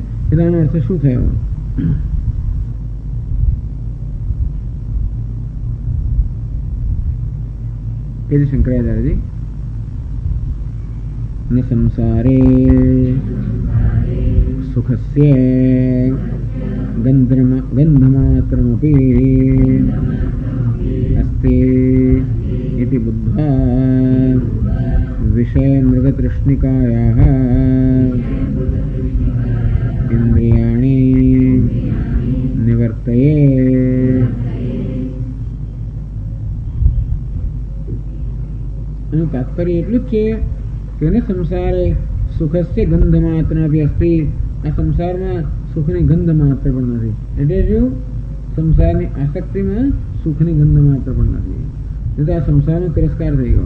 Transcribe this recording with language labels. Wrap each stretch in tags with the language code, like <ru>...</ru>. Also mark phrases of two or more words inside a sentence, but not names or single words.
<gu>એટલે એનો અર્થ શું થયો? કે શંકરાચાર્યજી</gu> <sa>ન સંસારે સુખસ્ય ગંધમાત્રમપી અસ્તિ इति बुद्ध्वा विषय मृगतृष्णिकायाः इन्द्रियाणि निवर्तये.</sa> <gu>એનું તાત્પર્ય એટલું જ છે કે</gu> <sa>સંસારે સુખસ્ય ગંધ માત્ર અસ્તિ,</sa> <gu>આ સંસારમાં સુખની ગંધ માત્ર પણ નથી. એટલે જો સંસારની આસક્તિમાં સુખની ગંધ માત્ર પણ નથી, તો આ સંસારનો તિરસ્કાર થઈ ગયો.</gu>